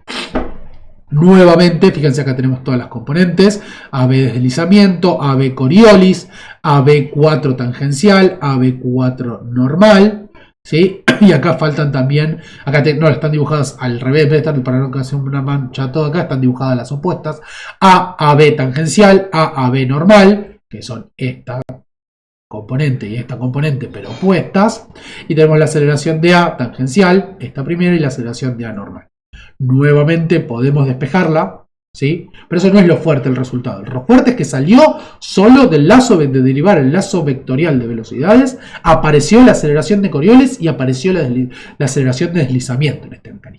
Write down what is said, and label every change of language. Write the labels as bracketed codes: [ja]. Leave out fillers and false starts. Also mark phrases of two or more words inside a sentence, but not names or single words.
[es] Nuevamente, fíjense, acá tenemos todas las componentes: AB deslizamiento, AB Coriolis, AB4 tangencial, AB4 normal, ¿sí? Y acá faltan también, acá no están dibujadas al revés, para no hacer una mancha todo acá, están dibujadas las opuestas: AB tangencial, AB normal, que son esta componente y esta componente, pero opuestas. Y tenemos la aceleración de A tangencial, esta primera, y la aceleración de A normal. Nuevamente podemos despejarla, ¿sí? Pero eso no es lo fuerte el resultado. Lo fuerte es que salió solo del lazo de derivar el lazo vectorial de velocidades, apareció la aceleración de Coriolis y apareció la aceleración de deslizamiento en este mecanismo.